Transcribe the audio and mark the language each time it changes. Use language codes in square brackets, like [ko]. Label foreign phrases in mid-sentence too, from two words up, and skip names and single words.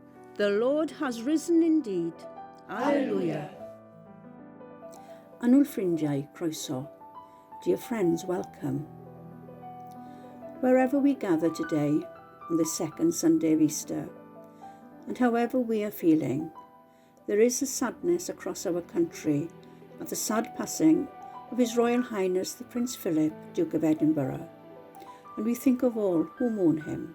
[en] The Lord has risen indeed. Alleluia. [cy] Annwyl ffrindiau, croeso. [en] Dear friends, welcome. Wherever we gather today on the second Sunday of Easter, and however we are feeling, there is a sadness across our country at the sad passing of His Royal Highness the Prince Philip, Duke of Edinburgh, and we think of all who mourn him.